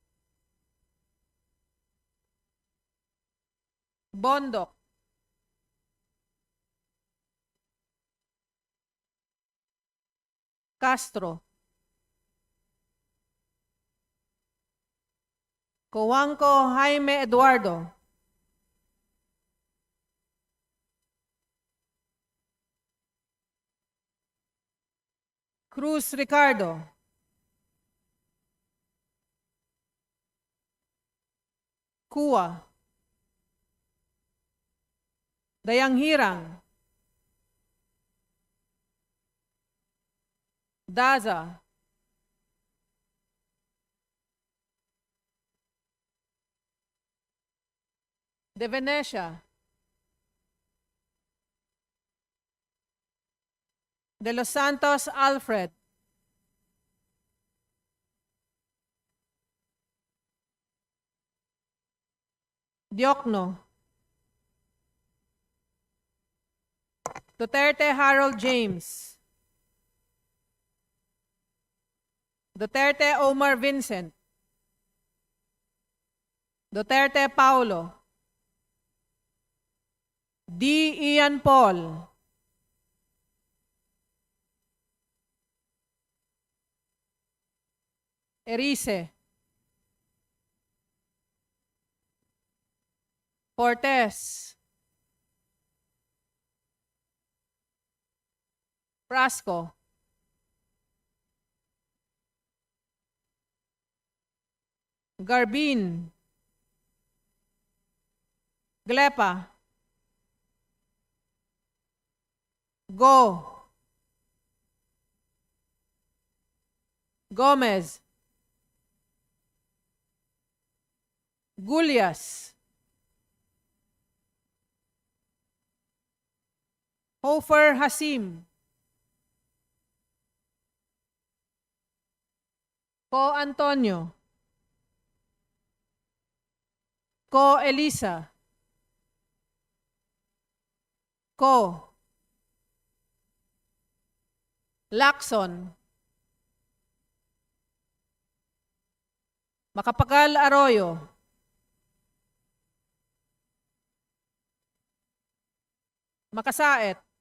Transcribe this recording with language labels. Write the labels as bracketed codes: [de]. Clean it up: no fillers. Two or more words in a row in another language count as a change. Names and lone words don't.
[tl] Bondok. Castro. Cojuangco Jaime Eduardo. Cruz Ricardo. Kua. Dayang Hirang. Daza. De Venecia. De Los Santos Alfred. Diokno. Duterte Harold James. Duterte Omar Vincent. Duterte Paulo. D. Ian Paul. Erice. Cortez. Frasco. Garbin. Glepa. Go. Gomez. Gulyas. Hofer Hasim. Co Antonio. Co Elisa. Co. Lacson. Macapagal Arroyo. Makasaet.